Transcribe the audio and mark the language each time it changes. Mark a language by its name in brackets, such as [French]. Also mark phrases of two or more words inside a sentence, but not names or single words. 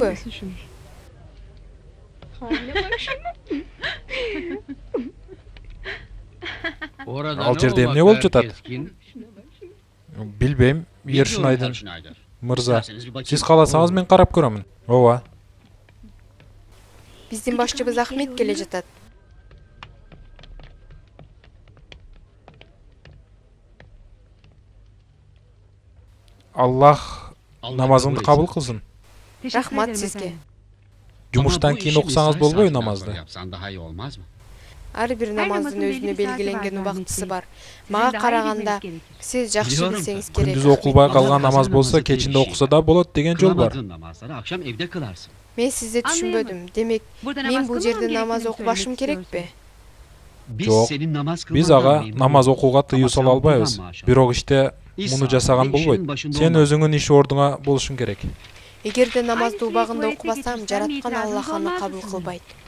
[Turkish] Görüyorsun şunu. [Kyrgyz] Ал жерде эмне болуп жатат? Билбейм, Ершинайдын мырза. Сиз кааласаңыз мен карап көрөмүн. Ооба. Биздин башчыбыз Ахмет келе жатат. Аллах намазыңды кабыл кылсын. [Turkish] Teşekkür [Kyrgyz] Рахмат [Turkish] ederim [Kyrgyz] сизге. [Turkish] efendim. [Kyrgyz] Жумуштан кийин окусаңыз болбойбу намазды? [Turkish] Yapsan daha iyi olmaz mı? [Kyrgyz] Ар бир намаздын намаздын өзүнө белгилүү белгиленген сааты бар, убактысы Ахмет бар. [Turkish] Sizin [Kyrgyz] Мага [Turkish] daha iyi [Kyrgyz] караганда [Turkish] bilmeniz gerekir. [Kyrgyz] сиз жакшы [Turkish] Biliyorum [Kyrgyz] билсеңиz [Turkish] tabii. [Kyrgyz] керек. Күндүз окулбай калган намаз болсо кечинде окуса да болот деген жол бар. [Turkish] Kılamadığın namazları akşam evde kılarsın. [Kyrgyz] Мен сизди түшүнбөдүм. Демек, мен бул жерде намаз окубашым керекпи? Жок. Биз ага намаз окууга тыюу сала албайбыз. Бирок иште муну жасаган болбойт. Сен өзүңүн иш ордуңа болушуң керек. Эгерде намазды убагында окубасам, жараткан Аллах аны кабыл кылбайт.